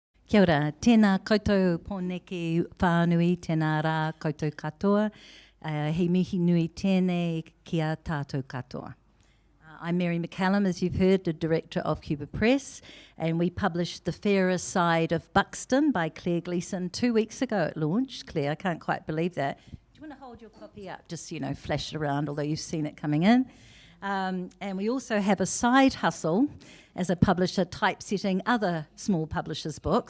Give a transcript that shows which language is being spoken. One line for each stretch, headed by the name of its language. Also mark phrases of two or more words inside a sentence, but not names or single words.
Māori: Kia ora, tēnā koutou pōneke whānui, tēnā rā koutou katoa, hei mihi nui tēnei kia tātou katoa.
English: I'm Mary McCallum, as you've heard, the director of Cuba Press, and we published The Fairer Side of Buxton by Clare Gleeson 2 weeks ago at launch. Claire, I can't quite believe that. Do you want to hold your copy up, just, flash it around, although you've seen it coming in? And we also have a side hustle as a publisher typesetting other small publishers' books.